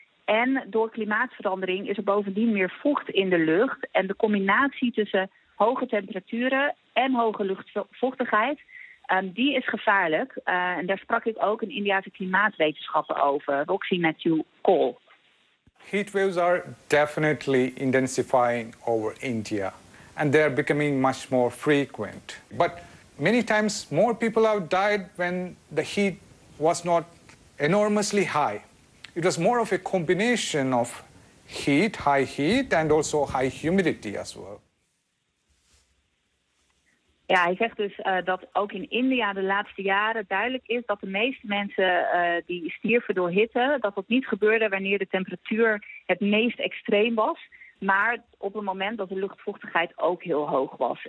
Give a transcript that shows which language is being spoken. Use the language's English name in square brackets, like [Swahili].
[Dutch] En door klimaatverandering is er bovendien meer vocht in de lucht. En de combinatie tussen hoge temperaturen en hoge luchtvochtigheid, die is gevaarlijk. En daar sprak ik ook een Indiase klimaatwetenschapper over, Roxy Matthew Cole. [English] Heatwaves are definitely intensifying over India. And they are becoming much more frequent. But many times more people have died when the heat was not enormously high. It was more of a combination of heat, high heat, and also high humidity as well. [Dutch] Ja, hij zegt dus dat ook in India de laatste jaren duidelijk is dat de meeste mensen die stierven door hitte, dat dat niet gebeurde wanneer de temperatuur het meest extreem was, maar op het moment dat de luchtvochtigheid ook heel hoog was.